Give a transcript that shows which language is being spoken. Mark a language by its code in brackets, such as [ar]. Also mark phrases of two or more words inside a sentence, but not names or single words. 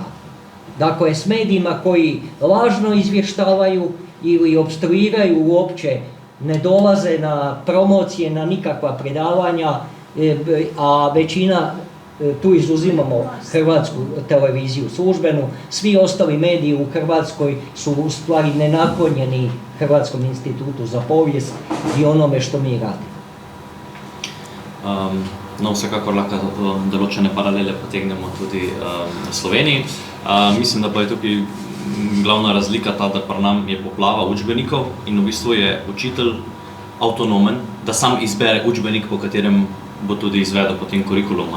[hr] Dakle, s medijima koji lažno izvještavaju ili opstruiraju uopće, ne dolaze na promocije, na nikakva predavanja, a većina, tu izuzimamo Hrvatsku televiziju službenu, svi ostali mediji u Hrvatskoj su u stvari nenaklonjeni Hrvatskom institutu za povijest i onome što mi radimo. [sl] No, vsekakor lahko določene paralele potegnemo tudi v Sloveniji. Mislim, da pa je tukaj glavna razlika ta, da pri nam je poplava učbenikov in v bistvu je učitelj avtonomen, da sam izbere učbenik, po katerem bo tudi izvedel potem kurikuluma.